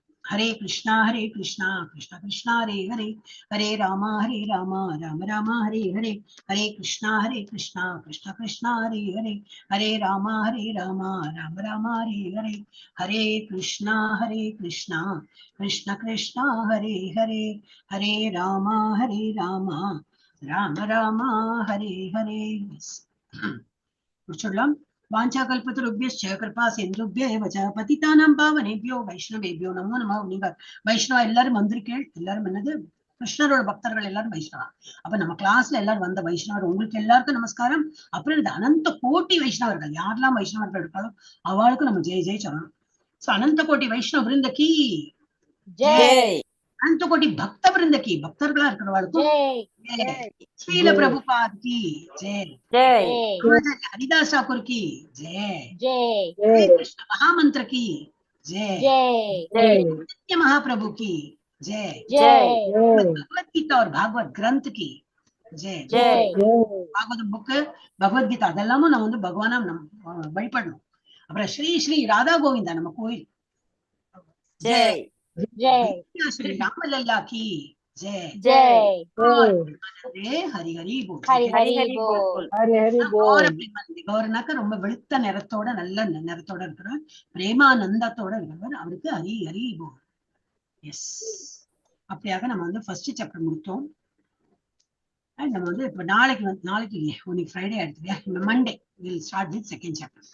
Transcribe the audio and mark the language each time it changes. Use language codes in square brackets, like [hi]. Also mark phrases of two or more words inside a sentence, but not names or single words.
[sa] ஹரே கிருஷ்ணா கிருஷ்ணா கிருஷ்ணா ஹரே ஹரே, ஹரே ராமா ராமா ராமா ஹரே ஹரே, ஹரே கிருஷ்ணா கிருஷ்ணா கிருஷ்ணா ஹரே ஹரே, ஹரே ராமா ராமா ராமா ஹரே ஹரே, ஹரே கிருஷ்ணா கிருஷ்ணா கிருஷ்ணா ஹரே ஹரே, ஹரே ராமா ராமா ராமா ஹரே ஹரே. சொல்லலாம். वाञ्छा कल्पतरुभ्यश्च कृपा सिन्धुभ्यः च पतितानां पावनेभ्यो वैष्णवेभ्यो नमो नमः. [ta] நீங்க வைஷ்ணவா எல்லாரும் வந்திருக்கீங்க. எல்லாரும் என்னது கிருஷ்ணரோட பக்தர்கள் எல்லாரும் வைஷ்ணவா. அப்ப நம்ம கிளாஸ்ல எல்லாரும் வந்த வைஷ்ணவர் உங்களுக்கு எல்லாருக்கும் நமஸ்காரம். அப்புறம் இந்த அனந்த கோட்டி வைஷ்ணவர்கள் யாரெல்லாம் வைஷ்ணவர்கள் இருக்காலும் அவளுக்கு நம்ம ஜெய் ஜெய் சொல்லணும். [hi] சோ अनंत कोटि वैष्णव वृंद की जय, अनंत कोटि भक्त वृंद की, [ta] பக்தர்களா இருக்கிறவாளுக்கும் [hi] श्रील प्रभुपाद की जय, हरिदास ठाकुर की जय, कृष्ण महामंत्र की जय, नित्य महाप्रभु की जय, भगवत गीता और भागवत ग्रंथ की जय. [ta] भागवत बुक भगवत गीता அதெல்லாமும் நம்ம வந்து பகவானா வழிபடணும். அப்புறம் ஸ்ரீ ஸ்ரீ ராதா கோவிந்தா நம்ம கோயில் ஜெய், ஸ்ரீ ராமலல்லா [hi] की जय, हरि हरि बोल. [ta] கௌரனாக்க ரொம்ப வெளுத்த நிறத்தோட நல்ல நிறத்தோட இருக்கிறார், பிரேமானந்தத்தோட இருக்கிறவர், அவருக்கு [hi] हरि हरि बोल. [ta] எஸ், அப்படியாக நம்ம வந்து [en] first chapter [ta] முடித்தோம். நம்ம வந்து இப்ப நாளைக்கு இல்லையா, இன்னைக்கு ஃப்ரைடே ஆயிடுச்சு இல்லையா, [en] Monday will start with second chapter.